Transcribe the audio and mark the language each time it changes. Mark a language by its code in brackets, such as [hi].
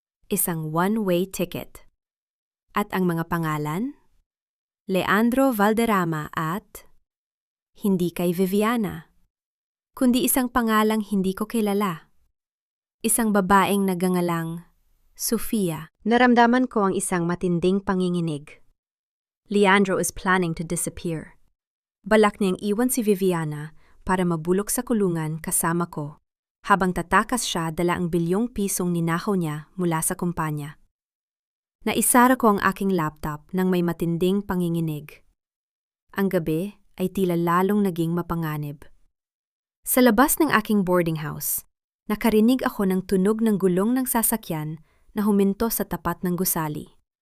[tl] Isang one-way ticket. At ang mga pangalan? Leandro Valderrama at hindi kay Viviana, kundi isang pangalang hindi ko kilala. Isang babaeng nagangalang Sofia. Naramdaman ko ang isang matinding panginginig. [en] Leandro is planning to disappear. [tl] Balak niyang iwan si Viviana para mabulok sa kulungan kasama ko, habang tatakas siya dala ang bilyong pisong ninakaw niya mula sa kumpanya. Naisara ko ang aking laptop nang may matinding panginginig. Ang gabi ay tila lalong naging mapanganib. Sa labas ng aking boarding house, nakarinig ako ng tunog ng gulong ng sasakyan na huminto sa tapat ng gusali.